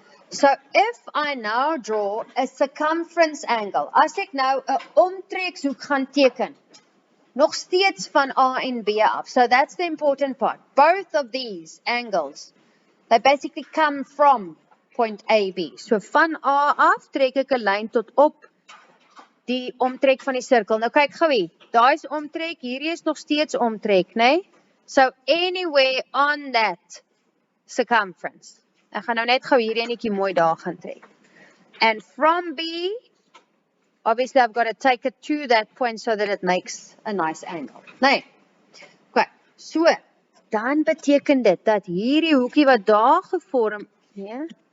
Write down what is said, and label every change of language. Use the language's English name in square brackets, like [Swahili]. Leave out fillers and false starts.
[English] So if I now draw a circumference angle, [Afrikaans] as ek nou 'n omtrekshoek gaan teken, nog steeds van A en B af. [English] So that's the important part. Both of these angles, they basically come from point AB. [Afrikaans] So van A af trek ek 'n lyn tot op die omtrek van die sirkel. Nou kyk gou hier. Daai is omtrek, hierdie is nog steeds omtrek, né? Nee? [English] So anywhere on that circumference. [Afrikaans] Ek gaan nou net gou hierdie enetjie mooi daar gaan trek. [English] And from B, obviously I've got to take it to that point so that it makes a nice angle. [Afrikaans] Nee. Okay. So, dan beteken dit dat hierdie hoekie wat daar gevorm, nee?